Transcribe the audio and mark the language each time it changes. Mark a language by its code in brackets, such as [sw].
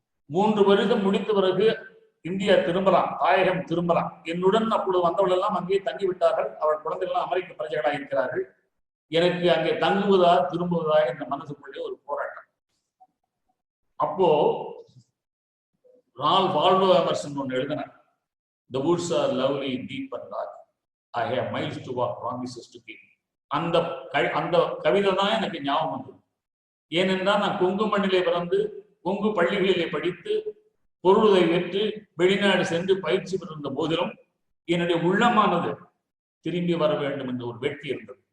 [ta] 3 வருடம் முடித்த பிறகு இந்தியா திரும்பலாம், தாயகம் திரும்பலாம். என்னுடன் அப்பொழுது வந்தவர்கள் எல்லாம் அங்கே தங்கிவிட்டார்கள். அவள் குழந்தைகள் அமெரிக்க பிரஜைகளாக இருக்கிறார்கள். எனக்கு அங்கே தங்குவதா திரும்புவதா என்ற மனசுக்குள்ளே ஒரு போராட்டம். அப்போ ரால்ஃப் வால்டோ எமர்சன் ஒன்று எழுதினார், [en] The woods are lovely, deep and dark. I have miles to walk, promises to keep. [ta] அந்த கவிதை தான் எனக்கு ஞாபகம் வந்தது. ஏனென்றால் நான் கொங்கு மண்ணிலே பிறந்து கொங்கு பள்ளிகளிலே படித்து பொருளுதவி பெற்று வெளிநாடு சென்று பயிற்சி பெற்றிருந்த போதிலும் என்னுடைய உள்ளமானது திரும்பி வர வேண்டும் என்ற ஒரு வெற்றி இருந்தது.